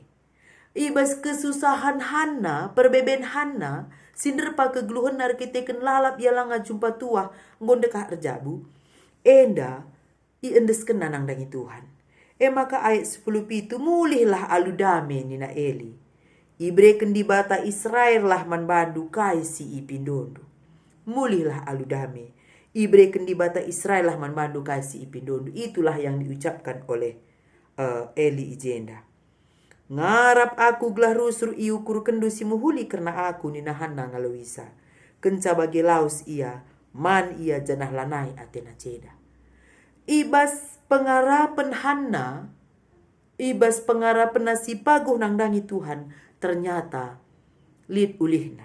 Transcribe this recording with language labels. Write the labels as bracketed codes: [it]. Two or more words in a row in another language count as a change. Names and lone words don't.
[btx] Ibas kesusahan Hanna, perbeben Hanna, sinderpa kegeluhan narkiteken lalap yalanga jumpa tua, ngondekah erjabu, enda iendes kena nang dangi Tuhan. Maka ayat 10 pitu mulihlah aludame nina Eli. Ibreken di bata Israel lah man bandu kai si ipindondo. Mulihlah aludame. Ibreken di bata Israel lah man bandu kai si ipindondo. [id] Itulah yang diucapkan oleh Eli ijenda. [btx] Ngarap aku gelah rusur iukur kendu si muhuli karena aku nina Hanna ngalawisa. Kenca bagi laus ia, man ia janah lanai atena ceda. Ibas pengarapan Hanna, ibas pengarapan nasi paguh nang dangi Tuhan, ternyata lit ulihna.